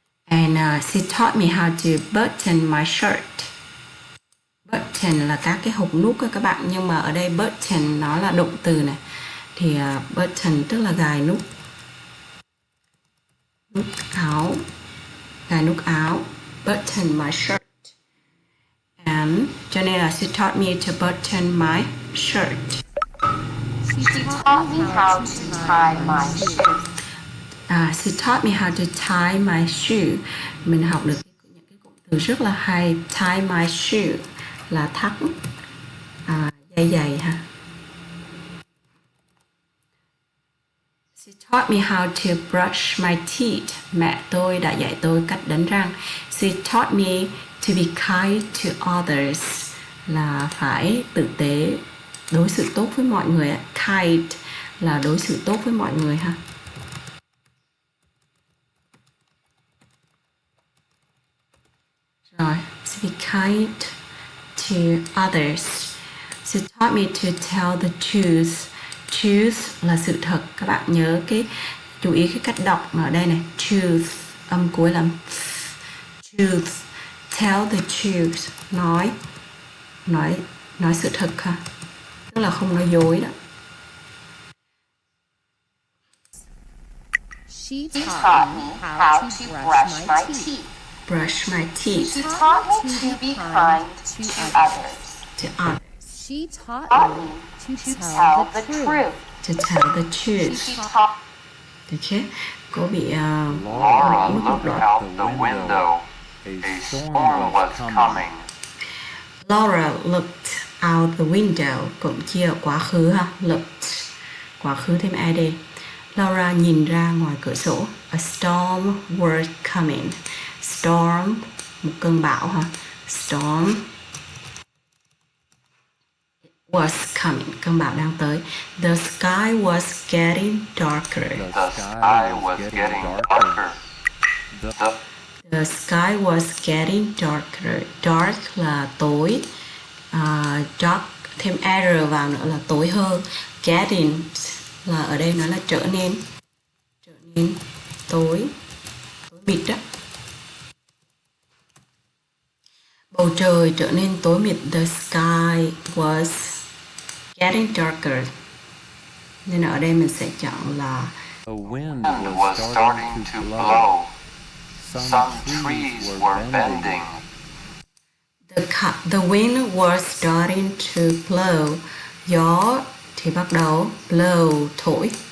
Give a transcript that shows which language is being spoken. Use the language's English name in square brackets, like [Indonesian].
[English] And she taught me how to button my shirt. [Vietnamese] Button là các cái hộp nút các bạn, nhưng mà ở đây button nó là động từ này. Thì button tức là gài nút. Nút áo, gài nút áo, [English] button my shirt. And [Vietnamese] cho nên là [English] she taught me to button my shirt. She taught me how to tie my shoe. She taught me how to tie my shoe. [Vietnamese] Mình học được những cái cụm từ rất là hay. [English] Tie my shoe [Vietnamese] là thắt dây giày ha. [English] She taught me how to brush my teeth. [Vietnamese] Mẹ tôi đã dạy tôi cách đánh răng. [English] She taught me to be kind to others, [Vietnamese] là phải tử tế, đối xử tốt với mọi người. Kind là đối xử tốt với mọi người ha. Rồi, [English] to be kind to others. She taught me to tell the truth. [Vietnamese] Truth là sự thật. Các bạn nhớ cái chú ý cái cách đọc ở đây này. Truth, âm cuối là truth. [English] Tell the truth, [Vietnamese] nói sự thật ha. Tức là không nói dối đó. [English] She taught me how to brush my teeth. Brush my teeth. She taught me to be kind to others. To others. She taught me to tell the truth. To tell the truth. She taught [Vietnamese] Được chứ? Cô bị [English] Laura looked out the window. A storm was coming. Laura looked out the window, [Vietnamese] cũng chia quá khứ ha. Looked, quá khứ thêm ed. Laura nhìn ra ngoài cửa sổ. [English] A storm was coming. Storm, [Vietnamese] một cơn bão ha. [English] Storm was coming, [Vietnamese] cơn bão đang tới. [English] The sky was getting darker. The sky was getting darker. The sky was getting darker. [Vietnamese] Dark là tối. Dark thêm R vào nữa là tối hơn. Getting là ở đây nó là trở nên tối mịt đó. Bầu trời trở nên tối mịt. [English] The sky was getting darker. [Vietnamese] Nên ở đây mình sẽ chọn là [English] The wind was starting to blow. Some trees were bending. the wind was starting to blow. [Vietnamese] Gió thì bắt đầu blow, thổi.